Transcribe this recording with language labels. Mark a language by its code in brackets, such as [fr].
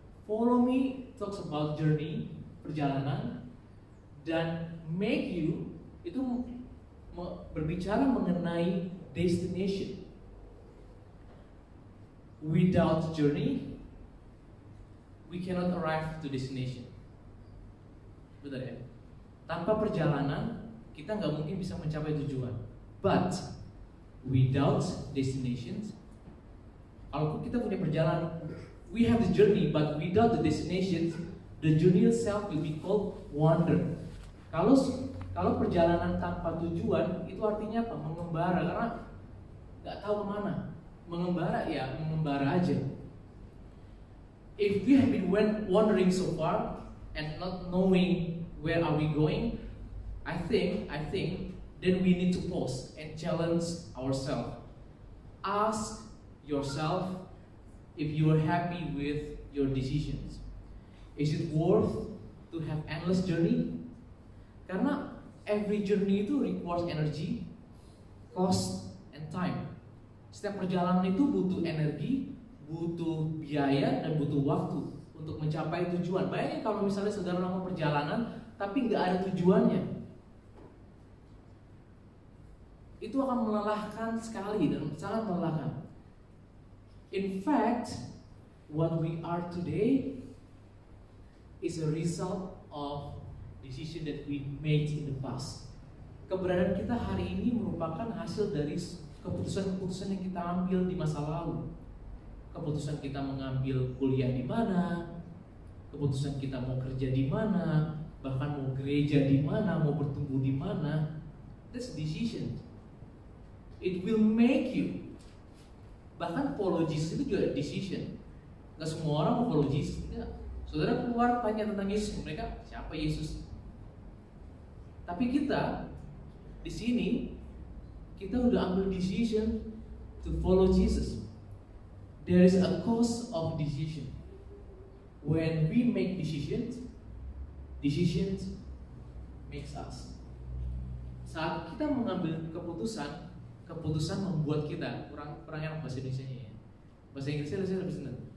[en] Follow me talks about journey, perjalanan, dan make you [id] itu berbicara mengenai [en] destination. Without journey, we cannot arrive to destination. [id] Betul ya? Tanpa perjalanan, kita nggak mungkin bisa mencapai tujuan. But [en] without destinations. [id] Kalau kita punya perjalanan, [en] we have the journey, but without the destinations, the journey itself will be called wander. [id] Kalau perjalanan tanpa tujuan, itu artinya apa? Mengembara, karena nggak tahu kemana. Mengembara ya mengembara aja. [en] If we have been wandering so far and not knowing where are we going, I think then we need to pause and challenge ourselves. Ask yourself if you are happy with your decisions. Is it worth to have endless journey? Karena every journey itu requires energy, cost, and time. [id] Setiap perjalanan itu butuh energi, butuh biaya, dan butuh waktu untuk mencapai tujuan. Bayangin kalau misalnya saudara melakukan perjalanan tapi nggak ada tujuannya, itu akan melelahkan sekali dan sangat melelahkan. [en] In fact, what we are today is a result of decision that we made in the past. [id] Keberadaan kita hari ini merupakan hasil dari keputusan-keputusan yang kita ambil di masa lalu. Keputusan kita mengambil kuliah di mana, keputusan kita mau kerja di mana, bahkan mau gereja di mana, mau bertumbuh di mana. [en] That's decision. It will make you. Bahkan follow Jesus itu juga decision. [id] Gak semua orang mau follow Jesus. Saudara keluar tanya tentang Yesus, mereka siapa Yesus? Tapi kita di sini kita udah ambil [en] decision to follow Jesus. There is a cost of decision. When we make decisions makes us. [id] Saat kita mengambil keputusan membuat kita kurang enak bahasa Indonesia-nya ya. Bahasa Inggrisnya lebih senang.